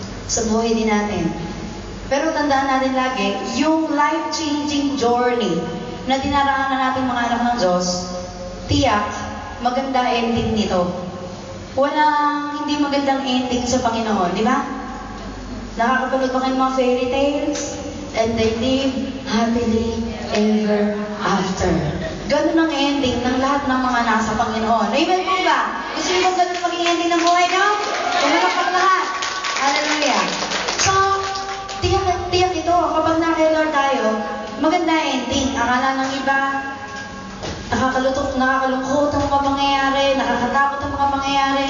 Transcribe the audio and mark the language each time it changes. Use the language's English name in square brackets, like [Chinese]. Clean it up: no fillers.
[Filipino] Sa buhay din natin. Pero tandaan natin lagi, yung life-changing journey na dinaraanan natin mga anak ng Diyos, tiyak, maganda ending nito. Walang hindi magandang ending sa Panginoon, di ba? Nakakapanood ba kayo ng mga fairy tales? [English] And they live happily ever after. [Filipino] Ganun ang ending ng lahat ng mga nasa Panginoon. Amen po ba? Gusto niyo ganun maging ending ng buhay niyo? Kumalak ang lahat. Hallelujah. So, tiyak ito. Kapag na-Lord tayo, maganda ending. Akala ng iba, nakakalungkot ang mga pangyayari, nakakatakot ang mga pangyayari.